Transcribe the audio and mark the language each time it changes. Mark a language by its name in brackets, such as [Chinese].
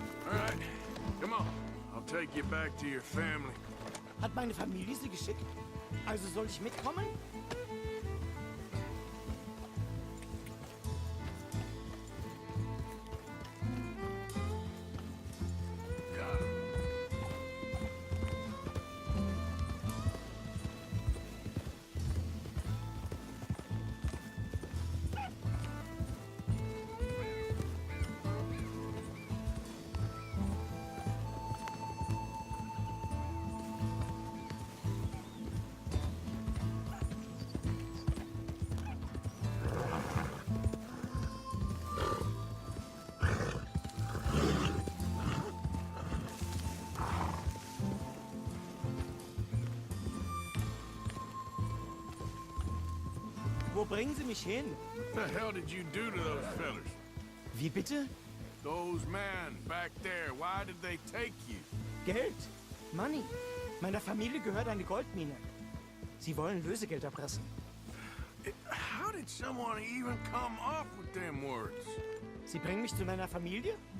[English] All right, come on. I'll take you back to your family. [German] Hat meine Familie sie geschickt? Also soll ich mitkommen? [English] Got him. [German] Wo bringen Sie mich hin? [English] What the hell did you do to those fellas? [German] Wie bitte? [English] Those men back there, why did they take you? [German] Geld. [English] Money. [German] Meiner Familie gehört eine Goldmine. Sie wollen Lösegeld erpressen. [English] How did someone even come up with them words? [German] Sie bringen mich zu meiner Familie?